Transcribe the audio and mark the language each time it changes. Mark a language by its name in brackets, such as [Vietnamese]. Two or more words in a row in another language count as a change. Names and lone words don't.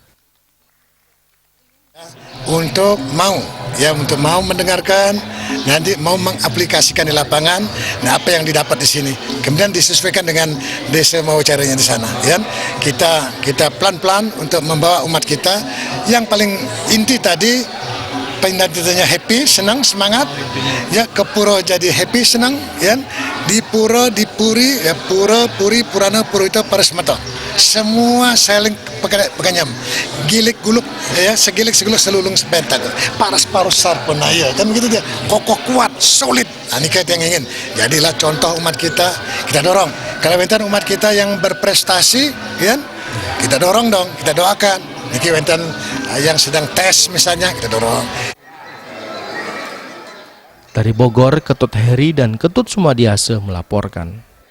[Indonesian] Untuk mau mendengarkan, nanti mau mengaplikasikan di lapangan, nah apa yang didapat di sini, kemudian disesuaikan dengan desa mau caranya di sana. Ya, kita pelan-pelan untuk membawa umat kita. Yang paling inti tadi, Pinanditanya happy, senang, semangat. Ya, ke pura jadi happy, senang. Ya, di pura, di puri, ya pura, puri, purana, purita, parasemata. semua saling [Balinese] peganyam, gilik guluk ya, segilik seguluk selulung sebentak, paras parus sarpun, [Indonesian] nah ya kan begitu dia, kokoh kuat, solid. Nah, ini yang ingin. Jadilah contoh umat kita dorong. Kalau wenten umat kita yang berprestasi, kan? Kita dorong dong, kita doakan. [Balinese] Niki wenten [Indonesian] yang sedang tes misalnya, kita dorong. Dari Bogor, Ketut Heri dan Ketut Sumadiase melaporkan.